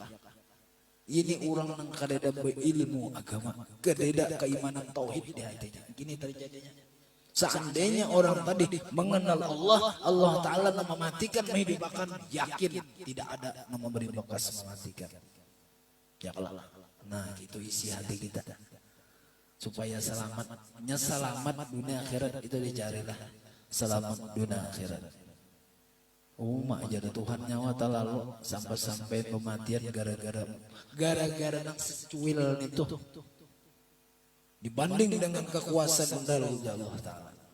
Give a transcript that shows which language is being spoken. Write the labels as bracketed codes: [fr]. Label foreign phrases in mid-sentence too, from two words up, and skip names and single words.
[bjn] Ini orang yang kadeda berilmu agama, kadeda keimanan tauhid di hatinya. [id] Gini terjadinya. Seandainya orang tadi mengenal Allah, Allah Ta'ala mematikan, menghidupkan, yakin tidak ada yang memberi bekas mematikan. Ya Allah. Nah itu isi hati kita. Supaya selamat dunia akhirat itu dicarilah. Selamat dunia akhirat. [bjn] Mak jadi Tuhan nyawa talalu sampai pematian gara-gara nang secuil itu dibanding dengan kekuasaan dari Allah Ta'ala.